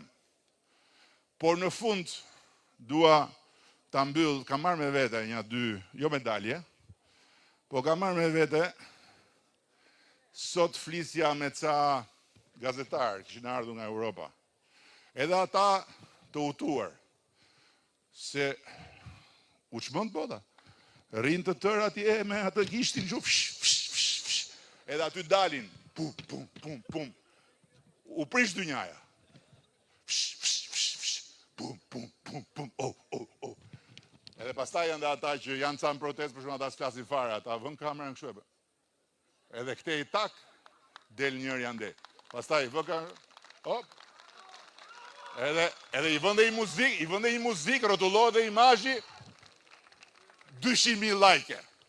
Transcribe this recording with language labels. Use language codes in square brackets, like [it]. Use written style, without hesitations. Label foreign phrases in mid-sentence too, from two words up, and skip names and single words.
[sq] Por në fund, dua ta mbyll, kam marrë me vete një dy, jo medalje, po kam marrë me vete, sot flisja me ca gazetarë, kishin ardhur nga Europa. Edhe ata të utuar, se u çmend bota. Rinë të tërë atje me atë gishtin gju, edhe aty dalin, pum, pum, pum, pum. U prish dynjaja. Pum, pum, pum, pum, oh. Edhe pastaj janë dhe ata që janë ca në protest, për shumë ata s'flasin fare, ata vën kamerën kështu e bë. Edhe këtej tak, del njëri ande. Pastaj vë kamerën, hop. Edhe i vënde i muzik, rotullohet dhe imazhi, 200.000 like.